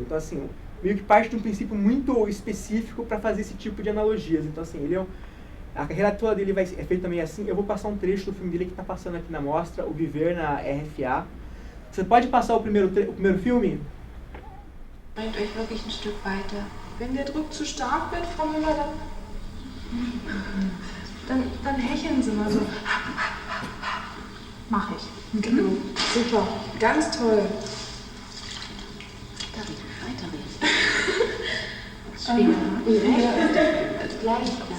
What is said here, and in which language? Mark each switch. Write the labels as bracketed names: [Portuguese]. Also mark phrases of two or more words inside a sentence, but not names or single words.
[Portuguese] Então, assim, meio que parte de um princípio muito específico para fazer esse tipo de analogias. Então, assim, a carreira toda dele é feita também assim. Eu vou passar um trecho do filme dele que está passando aqui na mostra, O Viver, na RFA. Você pode passar o primeiro filme? [German] Bringt euch wirklich ein Stück weiter. Wenn der Druck zu stark wird, Frau Müller, dann hecheln Sie mal so. Mach ich. Genau. Super. Ganz toll. Weiterreden. Schwer. Gleich.